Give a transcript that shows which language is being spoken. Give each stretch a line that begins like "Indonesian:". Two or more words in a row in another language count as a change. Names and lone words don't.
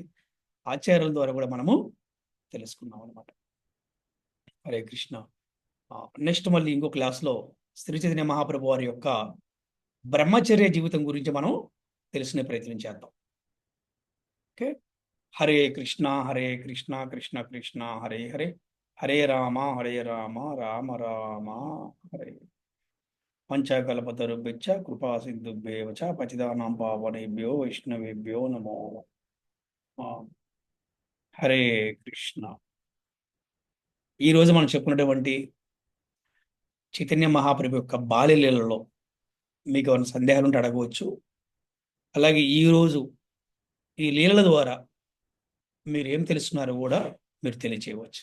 Telugu: ఆచార్యుల ద్వారా కూడా మనము తెలుసుకున్నాం అనమాట. హరే కృష్ణ. నెక్స్ట్ మళ్ళీ ఇంకో క్లాస్లో శ్రీ చైతన్య మహాప్రభు వారి యొక్క బ్రహ్మచర్య జీవితం గురించి మనం తెలుసుకునే ప్రయత్నం చేద్దాం. ఓకే. హరే కృష్ణ కృష్ణ కృష్ణ హరే హరే, హరే రామ రామ రామ హరే.
Sanskrit: పంచకల్పతరుభ్యశ్చ కృపా సింధుభ్యేవ చ పతితానాం పావనేభ్యో వైష్ణవేభ్యో నమో నమః.
Telugu: హరే కృష్ణ. ఈరోజు మనం చెప్పుకున్నటువంటి చైతన్య మహాప్రభు యొక్క బాల్యలీలలో మీకు ఏమైనా సందేహాలు ఉంటే అడగవచ్చు. అలాగే ఈరోజు ఈ లీలల ద్వారా మీరు ఏం తెలుసుకున్నారో కూడా మీరు తెలియచేయవచ్చు.